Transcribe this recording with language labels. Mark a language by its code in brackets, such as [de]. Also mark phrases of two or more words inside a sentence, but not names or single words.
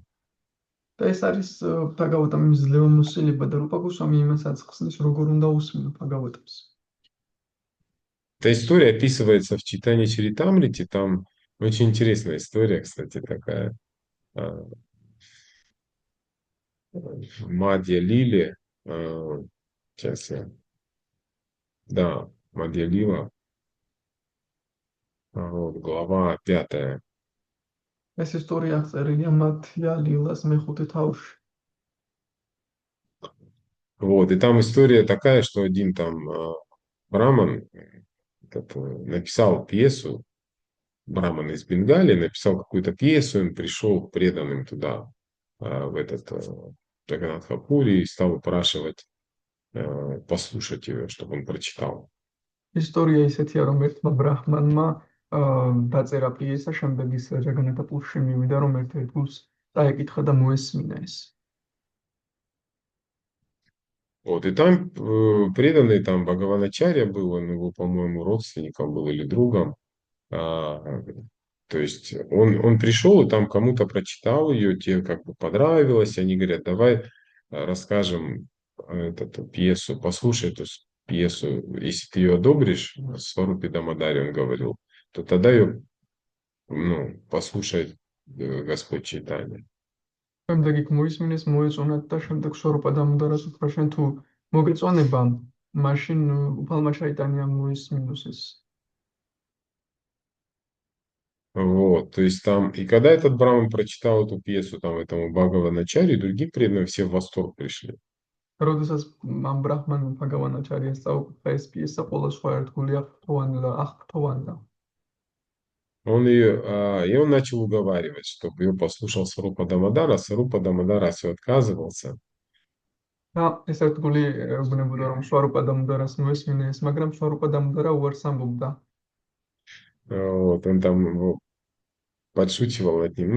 [ka] და ეს არის ბჰაგავატამის ძლევამოსილება და რუპა გოსვამი იმას აცხსნის, როგორ უნდა უსმინო ბჰაგავატამს. [ru] Эта история описывается в читании Чаритамрити, там очень интересная история, кстати, такая. Мадья Лили, сейчас я, да, Мадья Лила, вот, глава 5. [ka] ეს ისტორია აღწერილია მათია ლილას მეხუთე თავში. [ru] Вот, и там история такая, что один там браман написал пьесу, браман из Бенгалии написал какую-то пьесу, он пришел к преданным туда, в этот Джаганнатхапури, и стал упрашивать послушать ее, чтобы он прочитал. [ka] ისტორია ისეთია, რომ ერთმა ბრაჰმანმა დაწერა პიესა, შემდეგ ის ჯაგანათაპურში მივიდა, რომ ერთ-ერთ გულს დაეკითხა და მოესმინა ეს. [ru] Вот, и там преданный там Бхагаваначарья был, он его, по-моему, родственником был или другом. То есть он пришел и там кому-то прочитал ее, те как бы понравилось, они говорят, давай расскажем эту пьесу, послушай эту пьесу, если ты ее одобришь, Сварупи Дамадари он говорил, то тогда ее послушает Господь Чайтанья. [ka] შემდეგ იქ მოისმინეს, მოეწონათ და შემდეგ სვარუპა დამუდარას უთხრა, შენ თუ მოგეწონება, მაშინ უფალმა ჩაიტანია მოისმინოს ეს. [ru] Вот, то есть там, и когда этот Браман прочитал эту пьесу там этому Бхагаваначари, другие преданные все в восторг пришли. [ka] როდესაც ამ ბრაჰმანმა ბაგავანაჩარიას წაუკითხა ეს პიესა, ყველა სხვა ერთგული აღფრთოვანდა. [ru] И он начал уговаривать, чтобы его послушал Сарупа Дамадара. Сарупа Дамадара все отказывался. [ka] და ეს ერთგული ეუბნებოდა, რომ სვარუპა დამუდარას მოესმინეს, მაგრამ სვარუპა დამუდარა უარს ამბობდა. [ru] Вот, он там подшучивал над ним.